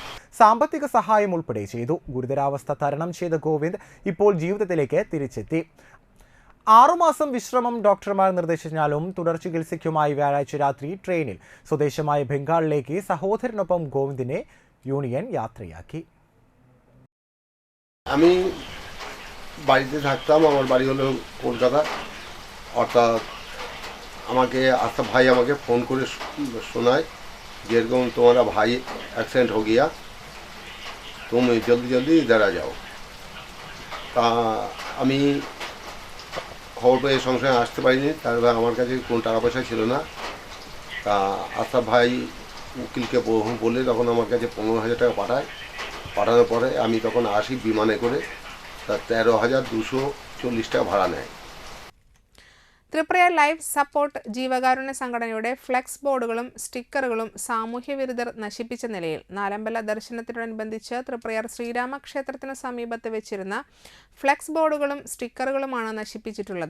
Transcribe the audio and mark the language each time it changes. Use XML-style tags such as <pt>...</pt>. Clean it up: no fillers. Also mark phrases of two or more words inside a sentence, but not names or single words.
<ml>സാമ്പത്തിക സഹായം ഉൾപ്പെടെ ചെയ്തു. ഗുരുതരാവസ്ഥ തരണം ചെയ്ത ഗോവിന്ദ് ഇപ്പോൾ ജീവിതത്തിലേക്ക് തിരിച്ചെത്തി. 6 മാസം വിശ്രമം ഡോക്ടർമാർ നിർദ്ദേശിച്ചാലും തുടർ ചികിത്സയ്ക്കുമായി വ്യാഴാഴ്ച রাত্রি ട്രെയിനിൽ സ്വദേശമായ ബംഗാളിലേക്ക് സഹോദരനൊപ്പം ഗോവിന്ദിനെ യൂണിയൻ യാത്രയാക്കി.</ml> <bn>আমি বাড়িতে থাকতাম, আমার বাড়ি হলো কলকাতা। অর্থাৎ আমাকে আস্তা ভাই আমাকে ফোন করে শোনায় যে এরকম তোমারা ভাই অ্যাক্সিডেন্ট</bn> <hi>हो गया, तुम जल्दी जल्दी इधर आ जाओ।</hi> <bn>তা আমি খবর পেয়ে সঙ্গে সঙ্গে আসতে পারিনি, তারপরে আমার কাছে কোনো টাকা পয়সা ছিল না। তা আশরাফ ভাই উকিলকে বলে তখন আমার কাছে 15,000 টাকা পাঠায়। পাঠানোর পরে আমি তখন আসি বিমানে করে, তার 13,240 টাকা ভাড়া নেয়।</bn> <ml>ത്രിപുര ലൈഫ് സപ്പോർട്ട് ജീവകാരുണ്യ സംഘടനയുടെ ഫ്ലെക്സ് ബോർഡുകളും സ്റ്റിക്കറുകളും സാമൂഹ്യ വിരുദ്ധർ നശിപ്പിച്ച നിലയിൽ നാലമ്പല ദർശനത്തിനോടനുബന്ധിച്ച് ത്രിപുരയാർ ശ്രീരാമക്ഷേത്രത്തിന് സമീപത്ത് വെച്ചിരുന്ന ഫ്ലെക്സ് ബോർഡുകളും സ്റ്റിക്കറുകളുമാണ് നശിപ്പിച്ചിട്ടുള്ളത്.</ml>